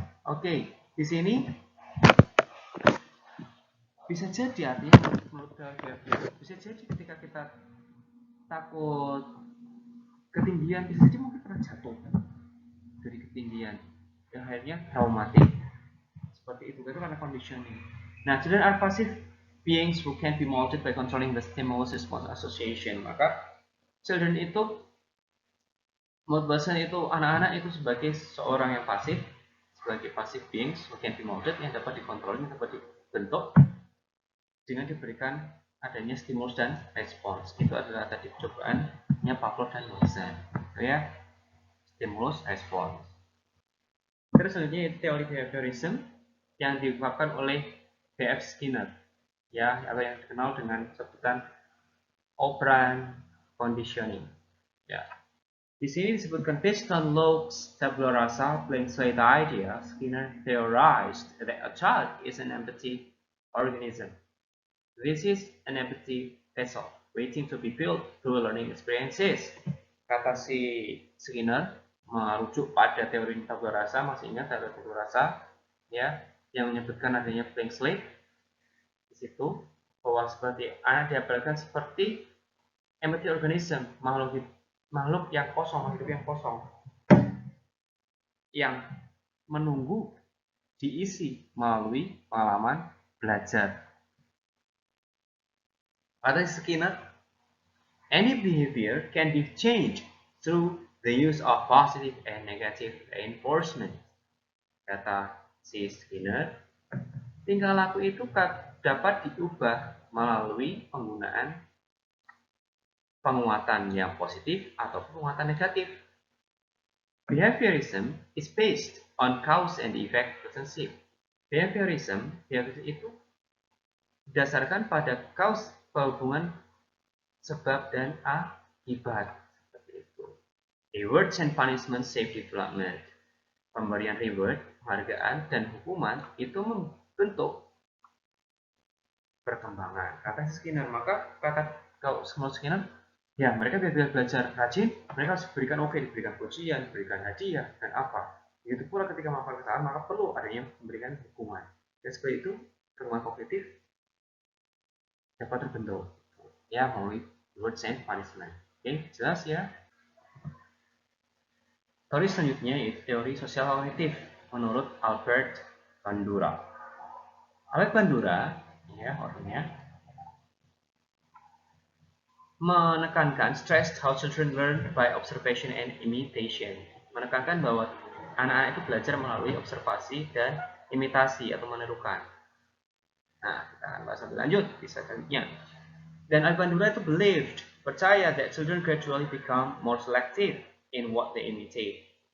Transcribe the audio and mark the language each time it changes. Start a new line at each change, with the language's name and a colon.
Indonesian: Oke, di sini bisa jadi artinya menurut bisa jadi ketika kita takut ketinggian, bisa jadi mungkin pernah jatuh dari ketinggian yang akhirnya traumatik seperti itu karena conditioning. Nah,
English: children are passive beings who can be molded by controlling the stimulus response association.
Indonesian: Maka children itu menurut bahasa itu anak-anak itu sebagai seorang yang pasif, sebagai
English: passive beings who can be molded,
Indonesian: yang dapat dikontrol, yang dapat dibentuk dengan diberikan adanya stimulus dan respons. Itu adalah tadi percobaannya Pavlov dan Watson, ya, stimulus respons. Terus selanjutnya teori behaviorism yang diungkapkan oleh B.F. Skinner, ya, atau yang dikenal dengan sebutan operant conditioning. Ya, di sini disebutkan
English: based on Locke's tabula rasa blank slate idea, Skinner theorized that a child is an empty organism. This is an empty vessel, waiting to be filled through learning experiences.
Indonesian: Kata si Skinner merujuk pada teori tabula rasa, masih ingat teori tabula rasa, ya, yang menyebutkan adanya blank slate di situ, bahwa seperti anak diapelkan seperti empty organism, makhluk yang kosong, hidup yang kosong, yang menunggu diisi melalui pengalaman belajar. Kata Skinner,
English: any behavior can be changed through the use of positive and negative reinforcement.
Indonesian: Kata si Skinner, tingkah laku itu dapat diubah melalui penggunaan penguatan yang positif atau penguatan negatif.
English: Behaviorism is based on cause and effect relationship.
Indonesian: Behaviorism itu didasarkan pada cause, hubungan sebab dan akibat. Seperti itu.
English: Rewards and punishment shape development.
Indonesian: Pemberian reward, penghargaan, dan hukuman itu membentuk perkembangan. Kata Skinner, maka kalau menurut Skinner, ya mereka biar belajar rajin, mereka harus diberikan diberikan pujian, diberikan hadiah, dan apa. Begitu pula ketika melakukan kesalahan, maka perlu adanya memberikan hukuman. Dan seperti itu, perkembangan kognitif dapat terbentuk. Ya, melalui rewards and punishment. Oke, jelas ya? Teori selanjutnya yaitu teori sosial kognitif menurut Albert Bandura.
English: Albert Bandura,
Indonesian: ya orangnya, menekankan
English: stress how children learn by observation and imitation.
Indonesian: Menekankan bahwa anak-anak itu belajar melalui observasi dan imitasi atau menirukan. Nah, kita akan bahas lebih lanjut di slide selanjutnya. Dan Albert Bandura itu percaya
English: that children gradually become more selective in what they imitate.